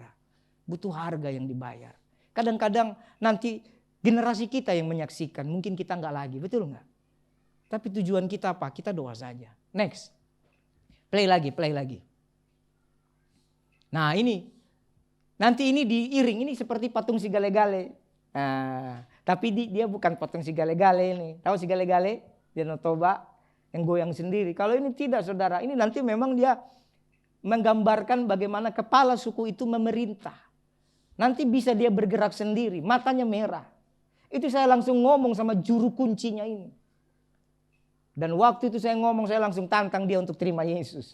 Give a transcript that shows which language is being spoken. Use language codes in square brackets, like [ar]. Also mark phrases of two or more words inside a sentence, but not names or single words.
[id] Butuh harga yang dibayar. Kadang-kadang nanti generasi kita yang menyaksikan. Mungkin kita enggak lagi, betul enggak? Tapi tujuan kita apa? Kita doa saja. Next. Play lagi. Nah ini. Nanti ini diiring. Ini seperti patung si gale-gale. Nah, tapi dia bukan patung si gale-gale ini. Tahu si gale-gale? Danau Toba yang goyang sendiri. Kalau ini tidak saudara. Ini nanti memang dia menggambarkan bagaimana kepala suku itu memerintah. Nanti bisa dia bergerak sendiri. Matanya merah. Itu saya langsung ngomong sama juru kuncinya ini. Dan waktu itu saya ngomong saya langsung tantang dia untuk terima Yesus.